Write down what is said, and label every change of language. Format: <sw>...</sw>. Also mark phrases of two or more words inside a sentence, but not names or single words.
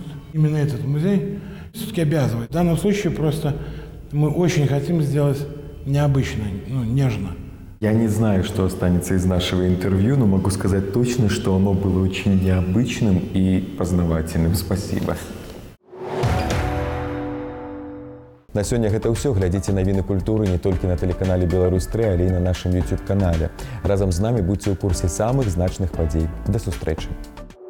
<ru>Именно этот музей все-таки обязывает. В данном случае просто мы очень хотим сделать необычно, нежно. Я не знаю, что останется из нашего интервью, но могу сказать точно, что оно было очень необычным и познавательным. Спасибо.</ru> <be>На сёння гэта ўсё. Глядзіце навіны культуры не толькі на тэлеканале «Беларусь-3», але і на нашым YouTube-канале. Разам з намі будзьце ў курсе самых значных падзей. Да сустрэчы!</be>